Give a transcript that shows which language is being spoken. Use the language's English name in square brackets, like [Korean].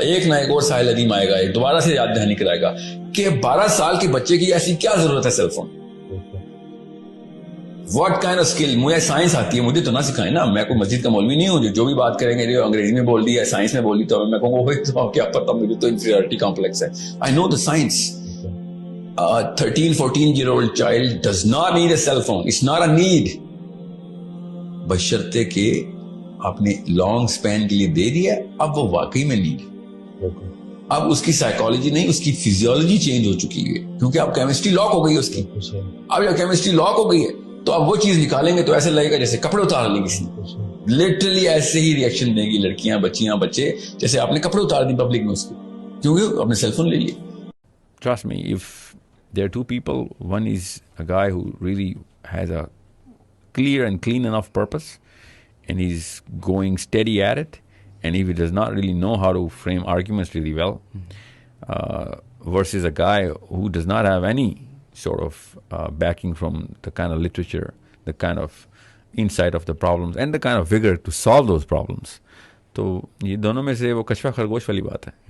[Urdu] ایک نہ ایک اور ساحل ادیم آئے گا, ایک دوبارہ سے یاد دہانی کرائے گا کہ 12 سال کے بچے کی ایسی کیا ضرورت ہے cell phone. [English] What kind of skill. [Urdu] مجھے سائنس آتی ہے, مجھے تو نہ سکھائیں نا. میں کوئی مسجد کا مولوی نہیں ہوں جو بھی بات کریں گے جو انگریزی میں بول دی ہے, سائنس میں بول دی, تو میں کہوں گا کیا پتا, مجھے تو انفیریورٹی کمپلیکس ہے. [English] I know the science. A 13-14-year-old child does not need a cell phone. It's not a need. [Urdu] بشرطے کہ آپ نے لانگ سپین کے لیے دے دیا, اب وہ واقعی میں نیڈ. اب اس کی سائیکالوجی نہیں, اس کی فزیولوجی چینج ہو چکی ہے, کیونکہ اب کیمسٹری لاک ہو گئی ہے اس کی. اب جب کیمسٹری لاک ہو گئی ہے تو اب وہ چیز نکالیں گے تو ایسے لگے گا جیسے کپڑے اتار لیں کسی نے. لٹرلی ایسے ہی ریئیکشن دیں گی لڑکیاں, بچیاں, بچے, جیسے آپ نے کپڑے اتار دی پبلک میں اس کو, کیونکہ آپ نے سیل فون لے لیا. [English] Trust me, if there are two people, one is a guy who really has a clear and clean enough purpose and he's going steady at it, and if he does not really know how to frame arguments really well, versus a guy who does not have any sort of backing from the kind of literature, the kind of insight of the problems and the kind of vigor to solve those problems. [Urdu] تو یہ دونوں میں سے وہ کچھوا خرگوش والی بات ہے.